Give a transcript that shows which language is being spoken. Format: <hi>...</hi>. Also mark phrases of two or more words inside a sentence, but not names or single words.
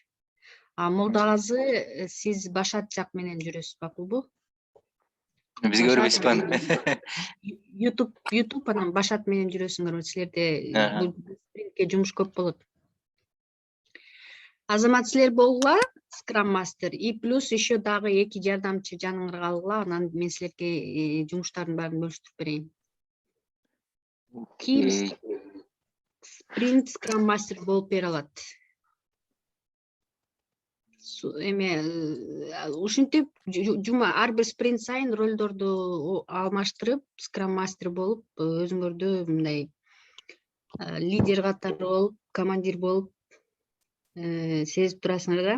<ky>Молдагазы, сиз Башат жак менен жүрөсүз макулбу? Бизге көрбөйсүзбү? YouTube анан Башат менен жүрөсүңөр, силерде бул спринтке жумуш көп болот. Азамат, силер болгула скрам мастер</ky> <ru>и плюс еще</ru> <ky>дагы 2 жардамчы жаныңарга алгыла, анан мен силерге жумуштардын баарын бөлүштүрүп берейин. Ким спринт скрам мастер болуп бере алат? Ушинтип ар бир спринт сайын ролдорду алмаштырып, скрам мастер болуп, өзүңөрдү мындай лидер катары болуп, командир болуп сезип турасыңар да.</ky>